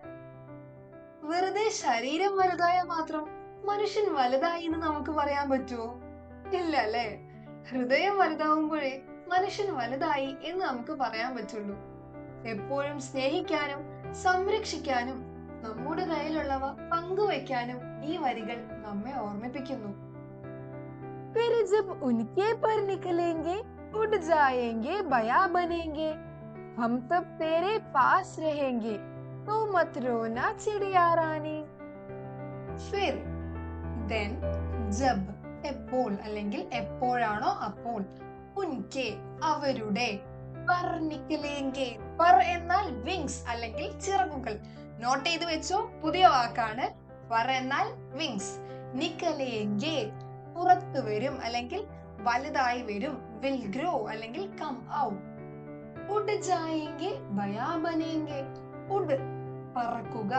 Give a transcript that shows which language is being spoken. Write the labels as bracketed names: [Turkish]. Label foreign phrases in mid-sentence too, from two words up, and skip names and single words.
[Malayalam] വെറുതെ ശരീരം വലുതായ മാത്രം മനുഷ്യൻ വലുതായി എന്ന് നമുക്ക് പറയാൻ പറ്റുമോ? ഇല്ല അല്ലേ? ഹൃദയം വലുതാവുമ്പോഴേ മനുഷ്യൻ വലുതായി എന്ന് നമുക്ക് പറയാൻ പറ്റുള്ളൂ. എപ്പോഴും സ്നേഹിക്കാനും സംരക്ഷിക്കാനും നമ്മുടെ കയ്യിലുള്ളവ പങ്കുവയ്ക്കാനും ഈ വരികൾ നമ്മെ ഓർമ്മിപ്പിക്കുന്നു. [Hindi] फिर जब उनके पर निकलेंगे उड़ जाएंगे बया बनेंगे हम तब तेरे पास रहेंगे तो मत रोना चिड़िया रानी. [Malayalam] फिर then जब എപ്പോൾ അല്ലെങ്കിൽ എപ്പോഴാണോ അപ്പോൾ ഉൻകെ അവരുടെ [Hindi] पर निकलेंगे पर [Malayalam] എന്നാൽ വിങ്സ് അല്ലെങ്കിൽ ചിറകുകൾ. നോട്ട് ചെയ്ത് വെച്ചോ, പുതിയ വാക്കാണ്. पर എന്നാൽ വിങ്സ്. നിക്കലേംഗെ പുറത്തു വരും അല്ലെങ്കിൽ വലുതായി വരും. [English] will grow [Hindi] അല്ലെങ്കിൽ [English] come out. [Hindi] उड़ जाएंगे बया बनेंगे उड़ പറക്കുക.